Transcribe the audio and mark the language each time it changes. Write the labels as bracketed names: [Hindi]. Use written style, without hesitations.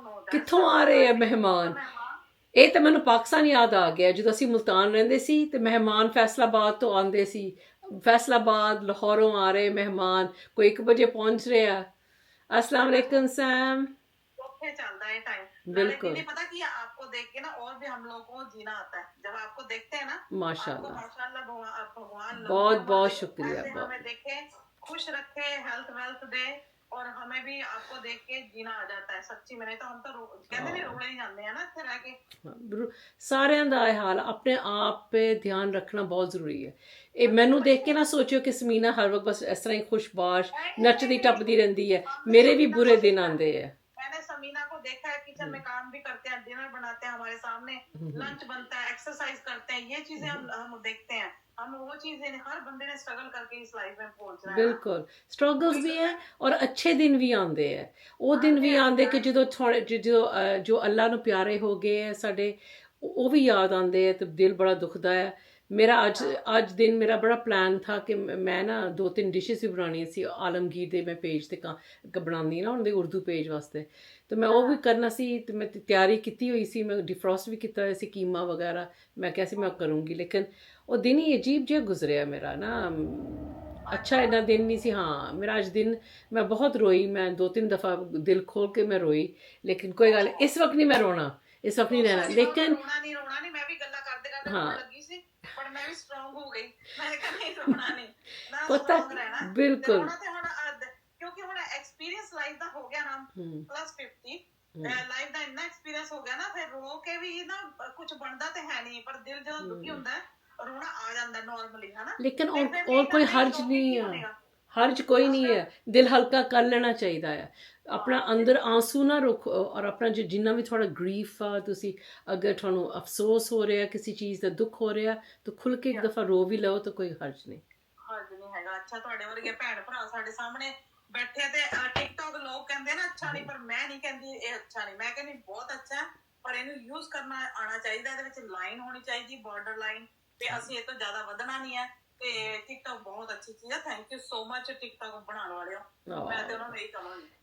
[Punjabi] ਕਿੱਥੋਂ ਆ ਰਹੇ ਆ ਮਹਿਮਾਨ? ਇਹ ਤਾਂ ਮੈਨੂੰ ਪਾਕਿਸਤਾਨ ਯਾਦ ਆ ਗਿਆ, ਜਦੋਂ ਅਸੀਂ ਮੁਲਤਾਨ ਰਹਿੰਦੇ ਸੀ ਤੇ ਮਹਿਮਾਨ ਫੈਸਲਾਬਾਦ ਤੋਂ ਆਉਂਦੇ ਸੀ, ਫੈਸਲਾਬਾਦ ਲਾਹੌਰੋਂ ਆ ਰਹੇ ਮਹਿਮਾਨ, ਕੋਈ 1 ਵਜੇ ਪਹੁੰਚ ਰਹੇ ਆ। अस्सलाम वालेकुम सैम। ਚੱਲਦਾ ਹੈ ਟਾਈਮ। नाले [Hindi] बिल्कुल दीदी पता कि आपको देख के ना और भी हम लोगों को जीना आता है, जब आपको देखते हैं ना आपको माशाल्लाह माशाल्लाह भगवान लंबी बहुत उम्र बहुत दे, शुक्रिया ऐसे बहुत हमें देखे, खुश रखे, हेल्थ वेल्थ दे, और हमें भी आपको देख के जीना आ जाता है सच्ची में। नहीं तो हम तो कहते नहीं रोने ही जाते हैं ना इतने रह के। [Punjabi] हाँ, ਸਾਰਿਆਂ ਦਾ ਇਹ ਹਾਲ ਆਪਣੇ ਆਪ 'ਤੇ ਧਿਆਨ ਰੱਖਣਾ ਬਹੁਤ ਜ਼ਰੂਰੀ ਹੈ ਇਹ ਮੈਨੂੰ ਦੇਖ ਕੇ ਨਾ ਸੋਚਿਓ ਕਿ ਸਮੀਨਾ ਹਰ ਵਕਤ ਬਸ ਇਸ ਤਰ੍ਹਾਂ ਹੀ ਖੁਸ਼ਬਾਸ਼ ਨੱਚਦੀ ਟੱਪਦੀ ਰਹਿੰਦੀ ਹੈ ਮੇਰੇ ਵੀ ਬੁਰੇ ਦਿਨ ਆਉਂਦੇ ਹੈ [Hindi] मैंने समीना को देखा है किचन में काम भी करते हैं, डिनर बनाते हैं हमारे सामने, लंच बनता है, एक्सरसाइज करते हैं, ये चीजें हम देखते हैं। हम वो चीजें हर बंदे ने स्ट्रगल करके इस लाइफ में पहुंचना है। [Punjabi] ਬਿਲਕੁਲ ਸਟਰਗਲਸ ਵੀ ਹੈ ਔਰ ਅੱਛੇ ਦਿਨ ਵੀ ਆਉਂਦੇ ਹੈ ਉਹ ਦਿਨ ਵੀ ਆਉਂਦੇ ਕਿ ਜਦੋਂ ਥੋੜੇ ਜਦੋਂ ਜੋ ਅੱਲਾ ਨੂੰ ਪਿਆਰੇ ਹੋ ਗਏ ਹੈ ਸਾਡੇ ਉਹ ਵੀ ਯਾਦ ਆਉਂਦੇ ਹੈ ਤੇ ਦਿਲ ਬੜਾ ਦੁਖਦਾ ਹੈ ਮੇਰਾ ਅੱਜ ਦਿਨ ਮੇਰਾ ਬੜਾ ਪਲਾਨ ਥਾ ਕਿ ਮੈਂ ਨਾ 2-3 ਡਿਸ਼ਸ ਵੀ ਬਣਾਉਣੀਆਂ ਸੀ ਆਲਮਗੀਰ ਦੇ ਮੈਂ ਪੇਜ ਤੇ ਬਣਾਉਂਦੀ ਨਾ ਉਹਦੇ ਉਰਦੂ ਪੇਜ ਵਾਸਤੇ ਤੇ ਮੈਂ ਉਹ ਵੀ ਕਰਨਾ ਸੀ ਤੇ ਮੈਂ ਤਿਆਰੀ ਕੀਤੀ ਹੋਈ ਸੀ ਮੈਂ ਡਿਫਰੋਸਟ ਵੀ ਕੀਤਾ ਹੋਇਆ ਸੀ ਕੀਮਾ ਵਗੈਰਾ ਮੈਂ ਕਿਹਾ ਸੀ ਮੈਂ ਕਰੂੰਗੀ ਲੇਕਿਨ ਉਹ ਦਿਨ ਹੀ ਅਜੀਬ ਜਿਹਾ ਗੁਜ਼ਰਿਆ ਮੇਰਾ ਨਾ ਅੱਛਾ ਇੰਨਾ ਦਿਨ ਨਹੀਂ ਸੀ ਹਾਂ ਮੇਰਾ ਅੱਜ ਦਿਨ ਮੈਂ ਬਹੁਤ ਰੋਈ ਮੈਂ 2-3 ਦਫਾ ਦਿਲ ਖੋਲ ਕੇ ਮੈਂ ਰੋਈ ਲੇਕਿਨ ਕੋਈ ਗੱਲ ਇਸ ਵਕਤ ਨਹੀਂ ਮੈਂ ਰੋਣਾ ਇਸ ਵਕਤ ਨਹੀਂ ਰਹਿਣਾ ਲੇਕਿਨ ਰੋਣਾ ਨਹੀਂ ਮੈਂ ਵੀ ਗੱਲਾਂ ਕਰਦੇ ਕਰਦੇ ਰੋਣ ਲੱਗੀ ਸੀ ਪਰ ਮੈਂ ਵੀ ਸਟਰੋਂਗ ਹੋ ਗਈ ਮੈਂ ਕਿਹਾ ਨਹੀਂ ਰੋਣਾ ਨਹੀਂ ਮੈਂ ਪਤਾ ਸਟਰੋਂਗ ਰਹਿਣਾ ਬਿਲਕੁਲ ਰੋਣਾ ਤੇ ਹੁਣ ਕਿਉਂਕਿ ਹੁਣ ਐਕਸਪੀਰੀਅੰਸ ਲਾਈਫ ਦਾ ਹੋ ਗਿਆ ਨਾ +50 ਲਾਈਫ ਦਾ ਇੰਨਾ ਐਕਸਪੀਰੀਅੰਸ ਹੋ ਗਿਆ ਨਾ ਫਿਰ ਰੋ ਕੇ ਵੀ ਨਾ ਕੁਝ ਬਣਦਾ ਤੇ ਹੈ ਨਹੀਂ ਪਰ ਦਿਲ ਜਦੋਂ ਦੁਖੀ ਹੁੰਦਾ ਰੋਣਾ ਆ ਜਾਂਦਾ ਨਾਰਮਲੀ ਹੈ ਨਾ [Hindi] ਲੇਕਿਨ और कोई हर्ज नहीं है हर्ज कोई नहीं है दिल हल्का कर लेना चाहिए है अपना अंदर आंसू ना रखो और अपना जिन्ना भी थोड़ा ग्रीफ आ तुसी अगर थोड़ा अफसोस हो रहा किसी चीज़ का दुख हो रहा तो खुल के एक दफ़ा रो भी लो तो कोई हर्ज नहीं [Punjabi] ਹੈਗਾ ਅੱਛਾ ਤੁਹਾਡੇ ਵਰਗੇ ਭੈਣ ਭਰਾ ਸਾਡੇ ਸਾਹਮਣੇ ਬੈਠੇ ਤੇ ਟਿਕਟੌਕ ਲੋਕ ਕਹਿੰਦੇ ਨਾ ਅੱਛਾ ਨਹੀਂ ਪਰ ਮੈਂ ਨਹੀਂ ਕਹਿੰਦੀ ਇਹ ਅੱਛਾ ਨਹੀਂ ਮੈਂ ਕਹਿੰਦੀ ਬਹੁਤ ਅੱਛਾ ਪਰ ਇਹਨੂੰ ਯੂਜ਼ ਕਰਨਾ ਆਉਣਾ ਚਾਹੀਦਾ ਇਹਦੇ ਵਿੱਚ ਲਾਈਨ ਹੋਣੀ ਚਾਹੀਦੀ ਬਾਰਡਰ ਲਾਈਨ ਤੇ ਅਸੀਂ ਇਹ ਤੋਂ ਜ਼ਿਆਦਾ ਵਧਣਾ ਨਹੀਂ ਹੈ ਤੇ ਟਿਕਟੌਕ ਬਹੁਤ ਅੱਛੀ ਚੀਜ਼ ਹੈ thank you so much TikTok ਬਣਾਉਣ ਵਾਲਿਓ ਮੈਂ ਤੇ ਉਹਨਾਂ ਨੂੰ ਇਹੀ ਕਹਾਂਗੀ